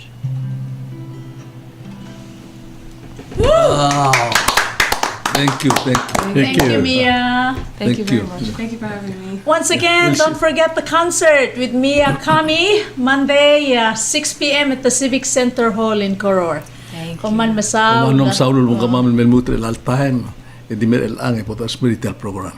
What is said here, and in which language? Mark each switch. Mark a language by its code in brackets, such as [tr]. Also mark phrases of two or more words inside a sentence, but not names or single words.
[en] Wow. Thank you. Thank you, Mia. Thank you Thank very you. much. Thank you for having me. Once again, don't forget the concert with Mia Kami, Monday, 6 p.m. at the Civic Center Hall in Koror. Thank you. [pau] Kuman masaw. Manong saulul mong kamamil melmutre laltahen. Edi mer elang e potas [en] spiritual program.